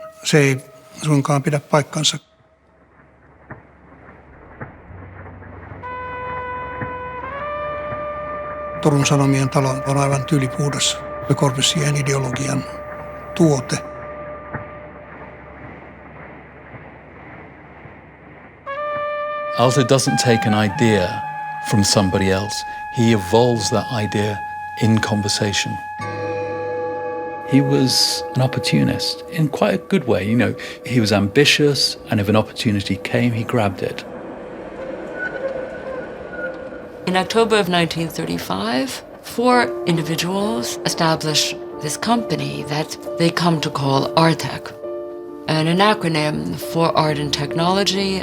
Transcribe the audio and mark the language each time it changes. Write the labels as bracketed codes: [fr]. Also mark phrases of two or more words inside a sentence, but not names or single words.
[fi] Se ei suinkaan pidä paikkansa. Turun Sanomien talo on aivan tyylipuhdas Le Corbusier'n ideologian tuote. [en] Aalto doesn't take an idea from somebody else. He evolves that idea in conversation. He was an opportunist in quite a good way. He was ambitious, and if an opportunity came, he grabbed it. In October of 1935, 4 individuals establish this company that they come to call ARTEC, and an acronym for Art and Technology.